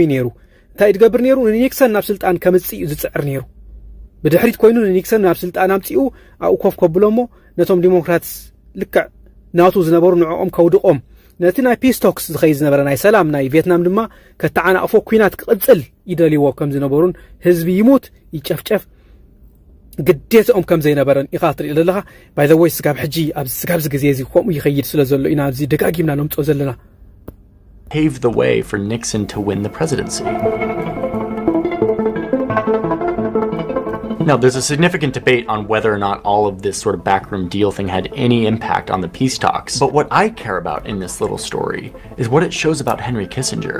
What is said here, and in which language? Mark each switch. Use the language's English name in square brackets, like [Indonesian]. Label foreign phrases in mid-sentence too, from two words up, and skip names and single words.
[Tigrinya] እዩ ነይሩ እንታይ ዝገብር ነይሩ ንኒክሰን ናብ ስልጣን ከምፅእ እዩ ዝፅዕር ነይሩ ብድሕሪት ኮይኑ ንኒክሰን ናብ ስልጣን ኣምፂኡ ኣብኡ ኮፍ ከብሎ እሞ ነቶም ዲሞክራትስ ልክዕ ናቱ ዝነበሩ ንዕኦም ከውድቆም ነቲ ናይ [English] peace talks [Tigrinya] ዝኸይድ ዝነበረ ናይ ሰላም ናይ ቪየትናም ድማ ከተዓናቅፎ ኩናት ክቅፅል ይደልይዎ ከም ዝነበሩን ህዝቢ ይሙት ይጨፍጨፍ ግዴትኦም ከም ዘይነበረን ኢኻ ትርኢ ዘለኻ [English] by the way [Tigrinya] ስጋብ ሕጂ ኣብ ስጋብዚ ግዜ እዚ ከምኡ ይኸይድ ስለ ዘሎ ኢና ኣብዚ ደጋጊምና ነምፆ ዘለና [English] paved the way for Nixon to win the presidency. Now, there's a significant debate on whether or not all of this sort of backroom deal thing had any impact on the peace talks. But what I care about in this little story is what it shows about Henry Kissinger.